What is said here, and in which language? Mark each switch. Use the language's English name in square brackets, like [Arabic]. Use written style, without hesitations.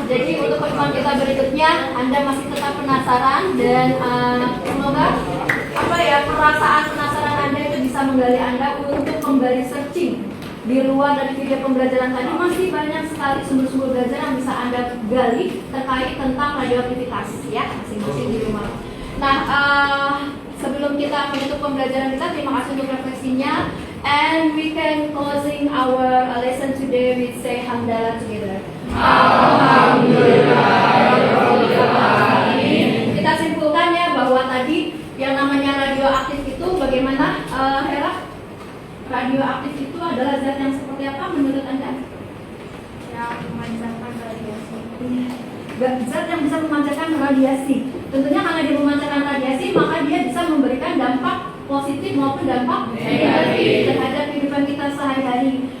[Indonesian] Jadi untuk pertemuan kita berikutnya, Anda masih tetap penasaran dan semoga perasaan penasaran Anda itu bisa menggali Anda untuk kembali searching. Di luar dari video pembelajaran tadi masih banyak sekali sumber-sumber belajar yang bisa Anda gali terkait tentang radioaktivitas ya, masing-masing di rumah. Nah, sebelum kita menutup pembelajaran kita, terima kasih untuk refleksinya. [English] And we can closing our lesson today with say hamdalah together. [Arabic] Alhamdulillah. [Indonesian] Kita simpulkan ya bahwa tadi yang namanya radioaktif itu bagaimana, Hera? Radioaktif itu adalah zat yang seperti apa menurut Anda? Yang memancarkan radiasi. Zat yang bisa memancarkan radiasi. Tentunya karena dia memancarkan radiasi, maka dia bisa memberikan dampak positif maupun dampak negatif terhadap kehidupan kita sehari-hari.